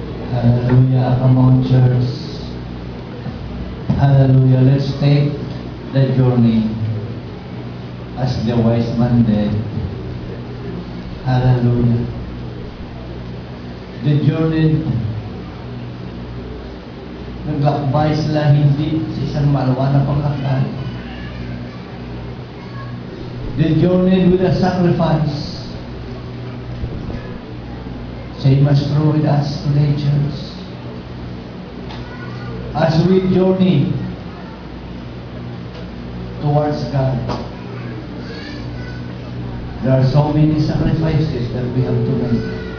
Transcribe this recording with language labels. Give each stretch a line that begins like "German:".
English: Hallelujah. Come on, church. Hallelujah. Let's take the journey as the wise man did. Hallelujah. The journey,
Filipino: naglakbay sila hindi sa isang malawa na panglakbay.
English: They journeyed with a sacrifice. Same as true with us today, church. As we journey towards God, there are so many sacrifices that we have to make.